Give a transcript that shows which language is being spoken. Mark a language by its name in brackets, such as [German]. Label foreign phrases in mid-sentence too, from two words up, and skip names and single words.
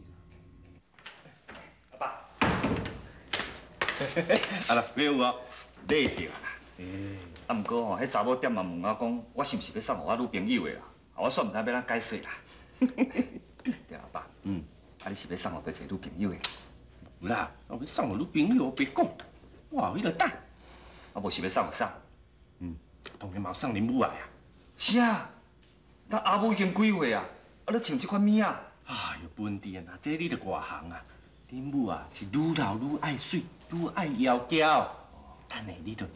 [Min Nan Chinese] 阿爸，啊啦，你有啊，买着啦。啊，毋过吼，迄查某店嘛问我讲，我是毋是要送互我女朋友的啦？我煞毋知要怎解释啦。对阿爸，啊，你是要送互倒一个女朋友的？有啦，我要送互女朋友，别讲，哇，迄个蛋。我无是要送就送，当然嘛送恁母爱啊！是啊，咱阿母已经几岁啊？啊，你穿这款物啊？哎呦，本地啊，这你着外行啊！ 恁母啊是愈老愈爱水，愈爱窈窕，等下你就知。